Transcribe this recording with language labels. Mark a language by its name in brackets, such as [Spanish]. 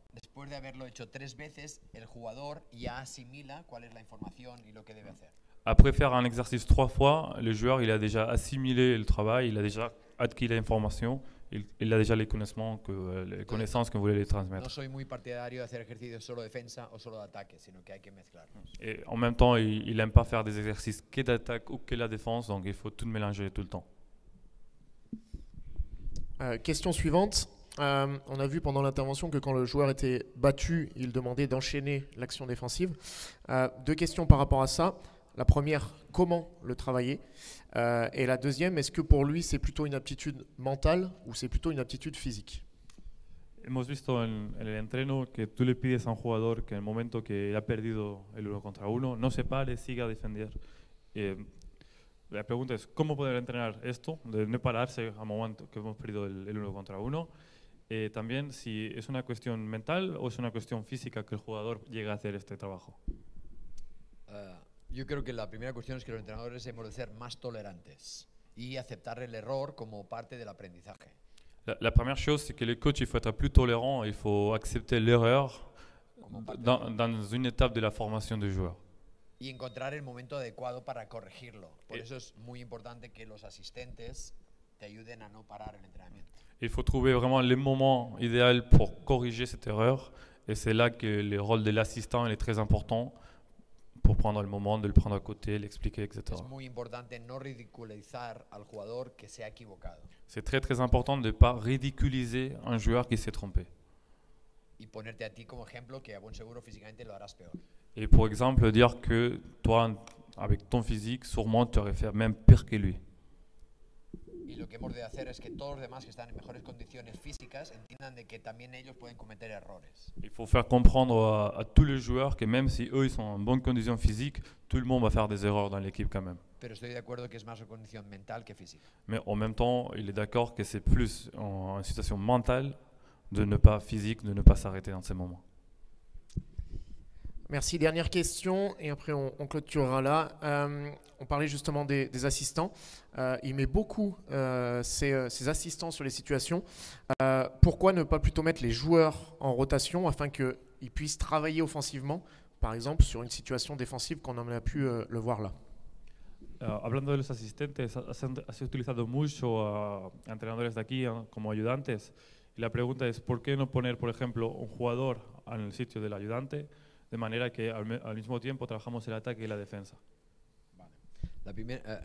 [Spanish] Después de haberlo hecho 3 veces, el jugador ya asimila cuál es la información y lo que debe hacer. [French] Après faire un exercice 3 fois, le joueur il a déjà assimilé le travail, il a déjà acquis l'information, il a déjà les connaissances que vous voulez les transmettre. [Spanish] No soy muy partidario de hacer ejercicios solo de defensa o solo de ataque, sino que hay que mezclarlos. [French] Et en même temps, il n'aime pas faire des exercices que d'attaque ou que la défense, donc il faut tout mélanger tout le temps. Question suivante. On a vu pendant l'intervention que quand le joueur était battu, il demandait d'enchaîner l'action défensive. Deux questions par rapport à ça. La première, comment le travailler? Et la deuxième, est-ce que pour lui c'est plutôt une aptitude mentale ou c'est plutôt une aptitude physique? [Spanish] Hemos visto en el entreno que tú le pides a un jugador que en el momento que ha perdido el 1 contra 1 no se pare, siga a defender. La pregunta es, ¿cómo poder entrenar esto? De no pararse al momento que hemos perdido el 1 contra 1. También si es una cuestión mental o es una cuestión física que el jugador llegue a hacer este trabajo. Yo creo que la primera cuestión es que los entrenadores hemos de ser más tolerantes y aceptar el error como parte del aprendizaje. [French] La première chose, c'est que les coachs, il faut être plus tolérant, il faut accepter l'erreur dans une étape de la formation des joueurs. [Spanish] Y encontrar el momento adecuado para corregirlo. Por eso es muy importante que los asistentes te ayuden a no parar el entrenamiento. [French] Il faut trouver vraiment le moment idéal pour corriger cette erreur, et c'est là que le rôle de l'assistant est très important pour prendre le moment, de le prendre à côté, l'expliquer, etc. [Spanish] Es muy importante no ridiculizar al jugador que se ha equivocado. [French] C'est très très important de ne pas ridiculiser un joueur qui s'est trompé. [Spanish] Y ponerte a ti como ejemplo que a buen seguro físicamente lo harás peor. [French] Et pour exemple, dire que toi, avec ton physique, sûrement tu aurais fait même pire que lui. [Spanish] Y lo que hemos de hacer es que todos los demás que están en mejores condiciones físicas entiendan de que también ellos pueden cometer errores. [French] Il faut faire comprendre à tous les joueurs que même si eux ils sont en bonne condition physique, tout le monde va faire des erreurs dans l'équipe quand même. [Spanish] Pero estoy de acuerdo que es más una condición mental que física. [French] Mais en même temps, il est d'accord que c'est plus en situation mentale de ne pas physique, de ne pas s'arrêter dans ces moments. Merci. Dernière question, et après on clôturera là. On parlait justement des assistants. Il met beaucoup ses assistants sur les situations. Pourquoi ne pas plutôt mettre les joueurs en rotation afin qu'ils puissent travailler offensivement, par exemple sur une situation défensive qu'on en a pu le voir là? [Spanish] Hablando de los asistentes, has utilizado mucho a entrenadores de aquí como ayudantes. Y la pregunta es, ¿por qué no poner, por ejemplo, un jugador en el sitio del ayudante, de manera que al mismo tiempo trabajamos el ataque y la defensa? Vale.